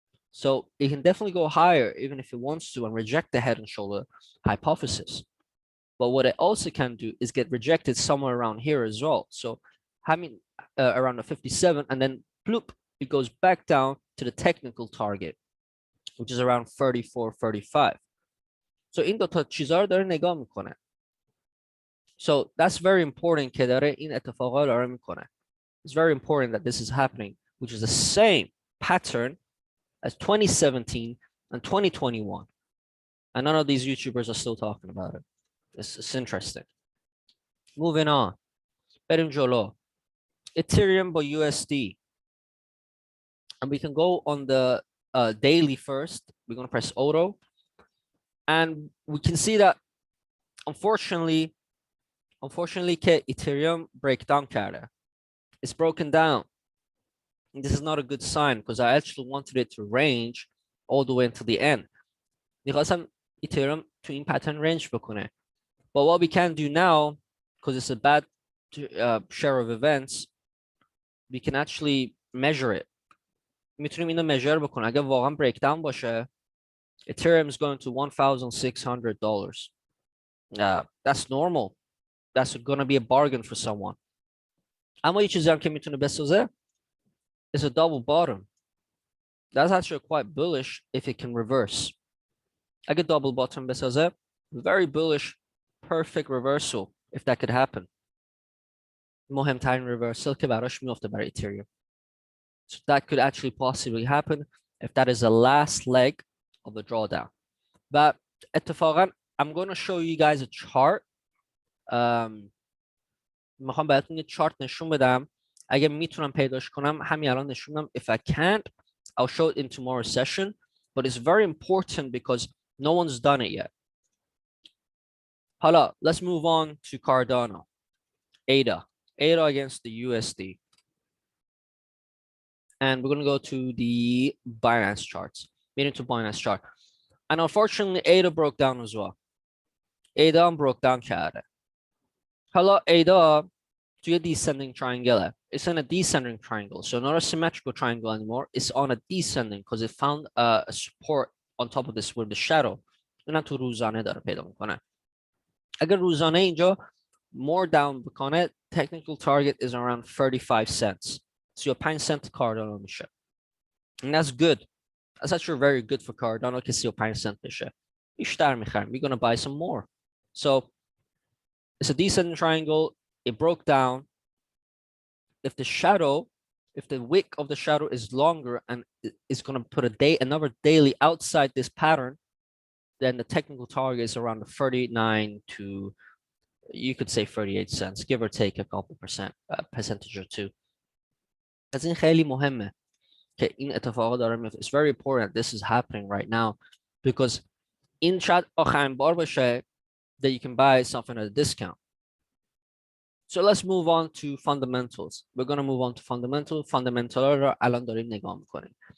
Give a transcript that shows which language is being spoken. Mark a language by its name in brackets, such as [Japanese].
[English] So it can definitely go higher even if it wants to and reject the head and shoulder hypothesis. But what it also can do is get rejected somewhere around here as well. So having around the 57 and then bloop, it goes back down to the technical target, which is around 34, 35. [Persian] So این دوتا چیزا رو داره نگاه میکنه. [English] So that's very important [Persian] که داره این اتفاقا داره میکنه. [English] It's very important that this is happening, which is the same pattern as 2017 and 2021. And none of these YouTubers are still talking about it. It's interesting. Moving on. [Persian] بریم جلو. [English] Ethereum by USD. And we can go on the daily first. We're going to press auto. And we can see that unfortunately [Persian] که [English] Ethereum breakdown کرده. It's broken down. And this is not a good sign because I actually wanted it to range all the way until the end. [Persian] میخواستم Ethereum to این pattern range بکنه. [English] But what we can do now, because it's a bad share of events, we can actually measure it. [Persian] میتونیم اینو measure بکنیم. اگه واقعا breakdown باشه, [English] Ethereum is going to $1,600. That's normal. That's going to be a bargain for someone. [Persian] اما یه چیزی هم که میتونه بسازه [English] is a double bottom. That's actually quite bullish if it can reverse. [Persian] اگه double bottom بسازه, [English] very bullish, perfect reversal if that could happen. [Persian] مهمترین reversal که براش میفته برای Ethereum. [English] So that could actually possibly happen if that is the last leg of the drawdown. But [Persian] اتفاقا, [English] I'm going to show you guys a chart. [Persian] میخوام بهتون یه چارت نشون بدم. اگه میتونم پیداش کنم همین الان نشون بدم. [English] If I can't, I'll show it in tomorrow's session. But it's very important because no one's done it yet. [Persian] حالا, [English] let's move on to Cardano. ADA against the USD. And we're going to go to the Binance charts. Meaning to Binance chart. And unfortunately, ADA broke down as well. ADA broke down [Persian] کرده. حالا ADA توی [English] descending triangle. It's in a descending triangle. So not a symmetrical triangle anymore. It's on a descending because it found a support on top of this with the shadow. [Persian] اینم تو روزانه داره پیدا میکنه. اگر روزانه اینجا more down بکنه, [English] technical target is around 35 cents. 35 cent Cardano [Persian] میشه. [English] And that's good. That's actually very good for Cardano [Persian] که 35 cent بشه. بیشتر میخریم. [English] We're going to buy some more. So it's a descending triangle. It broke down. If the wick of the shadow is longer and it's going to put another daily outside this pattern, then the technical target is around the 39 to you could say 38 cents, give or take a couple percentage or two. [Persian] از این خیلی مهمه که این اتفاقا داره میفته. [English] It's very important this is happening right now because [Persian] این شاید آخرین بار باشه [English] that you can buy something at a discount. So let's move on to fundamentals. We're going to move on to fundamental [Persian] رو الان داریم نگاه میکنیم.